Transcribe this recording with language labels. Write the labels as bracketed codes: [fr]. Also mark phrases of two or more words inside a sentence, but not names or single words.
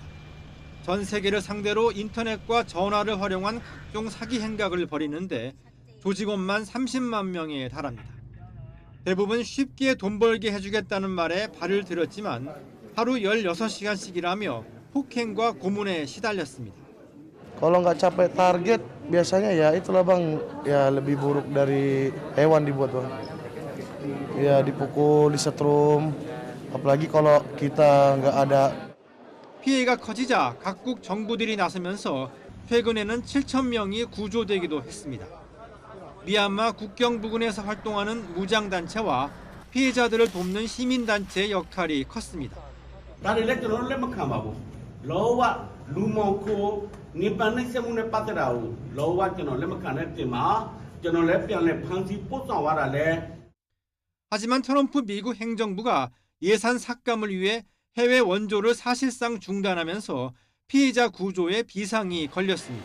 [ko] 전 세계를 상대로 인터넷과 전화를 활용한 각종 사기 행각을 벌이는데 조직원만 30만 명에 달합니다. 대부분 쉽게 돈 벌게 해주겠다는 말에 발을 들였지만 하루 16시간씩 일하며 폭행과 고문에 시달렸습니다. [id] Kalau nggak capai target biasanya ya itulah bang ya lebih buruk dari hewan dibuat bang. Ya dipukul, disetrum, apalagi kalau kita nggak ada. [ko] 피해가 커지자 각국 정부들이 나서면서 최근에는 7,000명이 구조되기도 했습니다. 미얀마 국경 부근에서 활동하는 무장단체와 피해자들을 돕는 시민단체의 역할이 컸습니다. 하지만 트럼프 미국 행정부가 예산 삭감을 위해 해외 원조를 사실상 중단하면서 피해자 구조에 비상이 걸렸습니다.